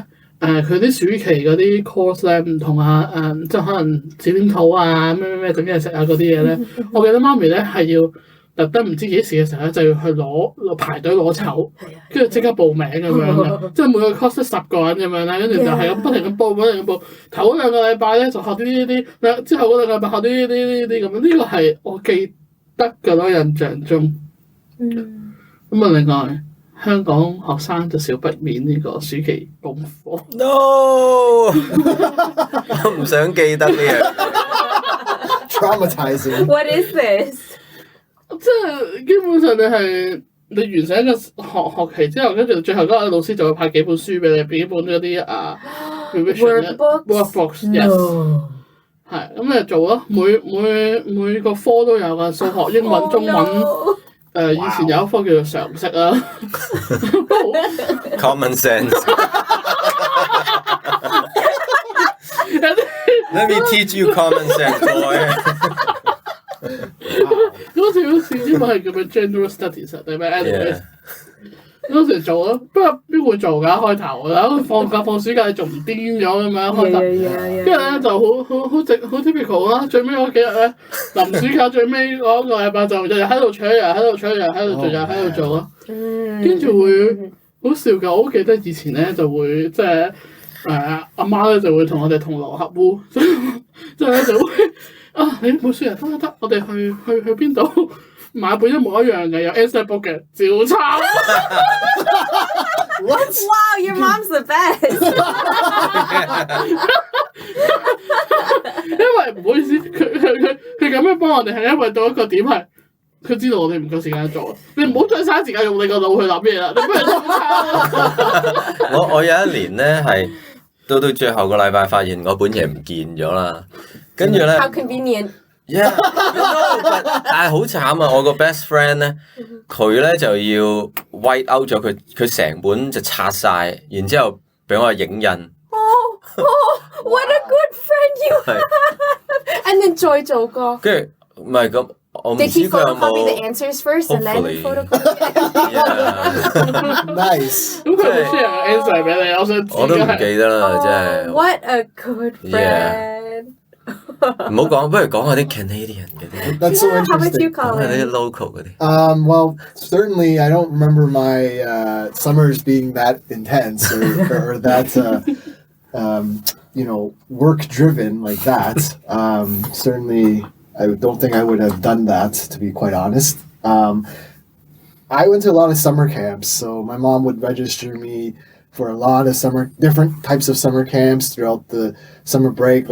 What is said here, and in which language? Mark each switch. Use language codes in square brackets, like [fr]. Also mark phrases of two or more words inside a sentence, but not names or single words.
[yue] 佢啲暑期嗰啲 course 咧唔同啊，即係可能剪黏土啊，咩整嘢食啊嗰啲嘢咧，我記得媽咪咧係要特登唔知幾時嘅時候咧就要去排隊攞籌，跟住即刻報名咁樣嘅，即係每個 course 10個人咁樣啦，跟住就係咁不停咁報，頭嗰2個禮拜咧就學啲，之後嗰2個禮拜學啲咁樣，呢個係我記得㗎咯，印象中。咁啊，另外。香港學生就少不免呢個暑期功課。 No， 我唔想記得呢樣。 [en] Traumatizing. What is this? [yue] 即係基本上你完成一個學期之後，跟住最後嗰個老師就會派幾本書俾你，幾本嗰啲 workbooks。Yes。係咁你做咯，每個科都有噶，數學、英文、中文。以前有一科叫做常識啦 [en] Common sense. Let me teach you common sense, boy. [yue] 嗰條線英文係叫咩 [en] General Studies [yue] 定咩 Anyways？嗰時做咯，不過邊會做㗎開頭？然後放暑假你仲唔癲咗咁樣開頭？跟住咧就好 typical 啦。最尾嗰幾日咧，臨暑假最尾嗰個禮拜就日日喺度吹，日日喺度吹，日日喺度做，日日喺度做咯。跟住會好笑㗎，我好記得以前咧就會即係阿媽咧就會同我哋同流合污，即係咧就會你冇書啊得，我哋去邊度？買本一模一樣嘅有 Answer Book 嘅照抄。 [en] What? Wow, your mom's the best. [yue] 因為唔好意思，佢咁樣幫我哋係因為到一個點係，佢知道我哋唔夠時間做，你唔好再嘥時間用你個腦去諗嘢啦，你不如照抄。我有一年咧係到最後個禮拜發現我本嘢唔見咗啦，跟住咧。 [en] How convenient. Yeah, [yue] 但係好慘啊！我個 [en] best friend [yue] 咧，佢咧就要 [en] white out [yue] 咗佢成本就拆晒，然之後俾我影印。 [en] Oh, what a good friend you have! And then [yue] Joy 做過。跟住唔係咁，我唔知 [en] Did he [yue] 佢有冇。 [en] photocopy the answers first and then photocopy? Nice. [yue] 咁佢冇 share 個 answer 俾你，我想知。我都唔記得啦，真係。 [en] What a good friend! [yue] 唔好講，不如講下啲 Canadian 嗰啲。 [en] That's so Yeah, how about you, interesting. [yue] 講下啲 [en] Colin? [yue] local 嗰啲。 [en] Well, certainly I don't remember my summers being that intense or that, work driven like that. Certainly, I don't think I would have done that, to be quite honest. I went to a lot of summer camps, so my mom would register me for a lot of different types of summer camps throughout the summer break.